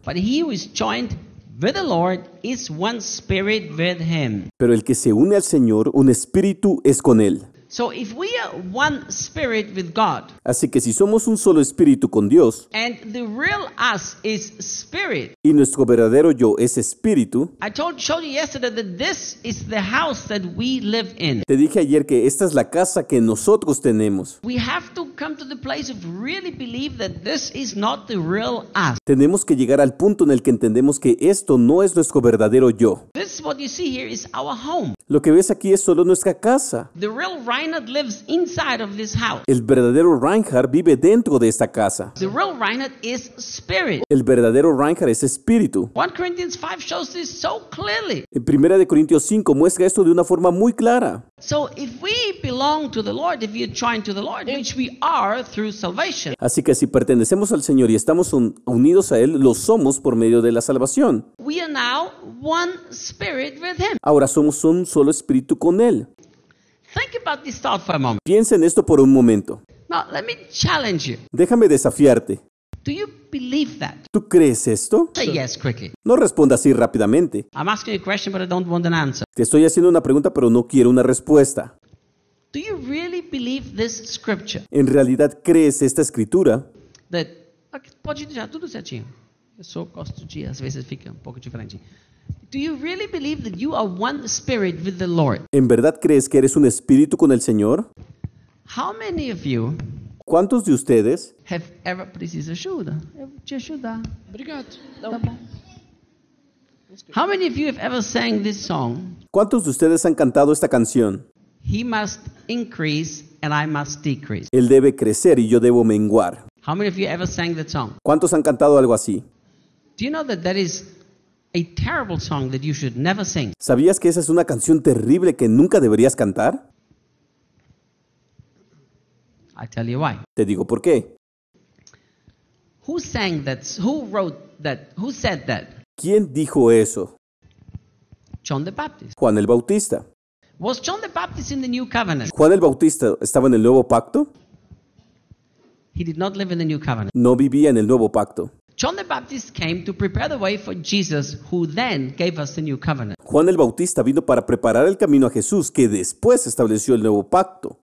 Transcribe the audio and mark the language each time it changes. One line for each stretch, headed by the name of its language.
English: But he who is joined with the Lord is one spirit with him.
Spanish: Pero el que se une al Señor, un espíritu es con él.
English: So if we are one spirit with God.
Spanish: Así que si somos un solo espíritu con Dios.
English: And the real us is spirit.
Spanish: Y nuestro verdadero yo es espíritu.
English: I showed you yesterday that this is the house that we live in.
Spanish: Te dije ayer que esta es la casa que nosotros tenemos.
English: We have to come to the place of really believe that this is not the real us.
Spanish: Tenemos que llegar al punto en el que entendemos que esto no es nuestro verdadero yo.
English: This what you see here is our home.
Spanish: Lo que ves aquí es solo nuestra casa.
English: The real Reinhard lives inside of this house.
Spanish: El verdadero Reinhard vive dentro de esta casa.
English: The real Reinhard is spirit.
Spanish: El verdadero Reinhard es espíritu.
English: 1 Corinthians 5 shows this so clearly.
Spanish: En Primera de Corintios 5 muestra esto de una forma muy clara.
English: So if we belong to the Lord, if you're joined to the Lord, which we are through salvation.
Spanish: Así que si pertenecemos al Señor y estamos unidos a él, lo somos por medio de la salvación.
English: we are now one spirit with him.
Spanish: Ahora somos un solo espíritu con él.
English: Think about this thought for a moment.
Spanish: Piensa en esto por un momento.
English: Now, let me challenge you.
Spanish: Déjame desafiarte.
English: Do you believe that?
Spanish: ¿Tú crees esto?
English: Say yes quickly.
Spanish: No responda así rápidamente.
English: I'm asking a question, but I don't want an answer.
Spanish: Te estoy haciendo una pregunta, pero no quiero una respuesta.
English: Do you really believe this scripture?
Spanish: ¿En realidad crees esta escritura?
Portuguese: Pode deixar tudo certinho. Eu só gosto de, às vezes fica um pouco diferente.
English: Do you really believe that you are one spirit with the Lord?
Spanish: ¿En verdad crees que eres un espíritu con el Señor?
English: How many of you?
Spanish: ¿Cuántos de ustedes?
English: Have ever
Portuguese: precisa ajuda? Eu te ajudar. Obrigado. Tá bom.
English: How many of you have ever sang this song?
Spanish: ¿Cuántos de ustedes han cantado esta canción?
English: He must increase and I must decrease.
Spanish: Él debe crecer y yo debo menguar.
English: How many of you ever sang that song?
Spanish: ¿Cuántos han cantado algo así?
English: Do you know that that is a terrible song that you should never sing?
Spanish: ¿Sabías que esa es una canción terrible que nunca deberías cantar?
English: I tell you why.
Spanish: Te digo por qué.
English: Who sang that? Who wrote that? Who said that?
Spanish: ¿Quién dijo eso?
English: John the Baptist.
Spanish: Juan el Bautista.
English: Was John the Baptist in the New Covenant?
Spanish: ¿Juan el Bautista estaba en el Nuevo Pacto?
English: He did not live in the New Covenant.
Spanish: No vivía en el Nuevo Pacto.
English: John the Baptist came to prepare the way for Jesus, who then gave us the New Covenant.
Spanish: Juan el Bautista vino para preparar el camino a Jesús, que después estableció el Nuevo Pacto.